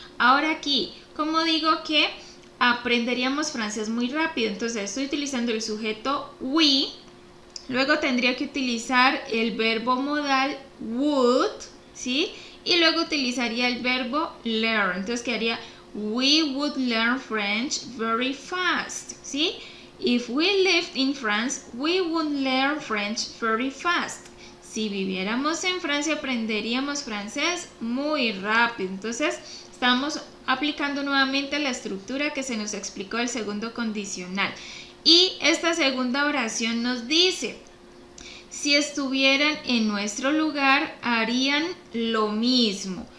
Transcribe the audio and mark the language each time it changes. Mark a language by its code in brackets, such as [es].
[es] Ahora aquí, como digo que aprenderíamos francés muy rápido, entonces estoy utilizando el sujeto we, luego tendría que utilizar el verbo modal would, ¿sí? Y luego utilizaría el verbo learn, entonces quedaría [en] we would learn French very fast, [es] ¿sí? [en] If we lived in France, we would learn French very fast. [es] Si viviéramos en Francia, aprenderíamos francés muy rápido. Entonces, estamos aplicando nuevamente la estructura que se nos explicó del segundo condicional. Y esta segunda oración nos dice, si estuvieran en nuestro lugar, harían lo mismo.